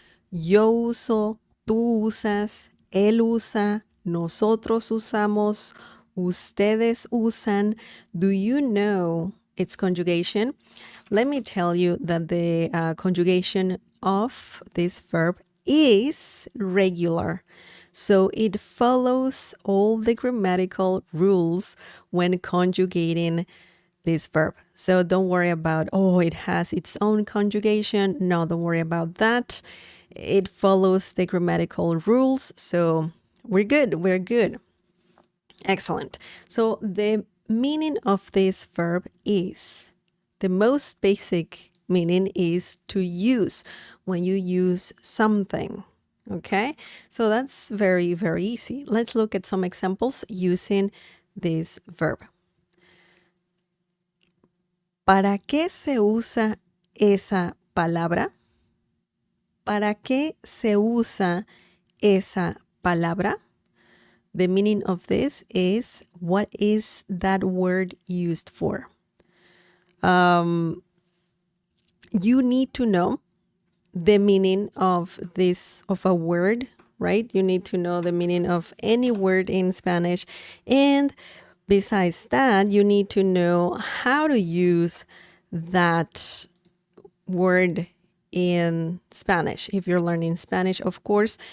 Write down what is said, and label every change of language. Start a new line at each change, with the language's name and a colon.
Spanish: Yo uso, tú usas, él usa, nosotros usamos, ustedes usan.
English: Do you know its conjugation? Let me tell you that the conjugation of this verb is regular. So it follows all the grammatical rules when conjugating this verb. So don't worry about, it has its own conjugation. No, don't worry about that. It follows the grammatical rules. So we're good. Excellent. So the meaning of this verb is, the most basic meaning is to use, when you use something. Okay, so that's very easy. Let's look at some examples using this verb.
Spanish: ¿Para qué se usa esa palabra? ¿Para qué se usa esa palabra?
English: The meaning of this is, what is that word used for? You need to know the meaning of a word, right? You need to know the meaning of any word in Spanish. And besides that, you need to know how to use that word in Spanish, if you're learning Spanish, of course.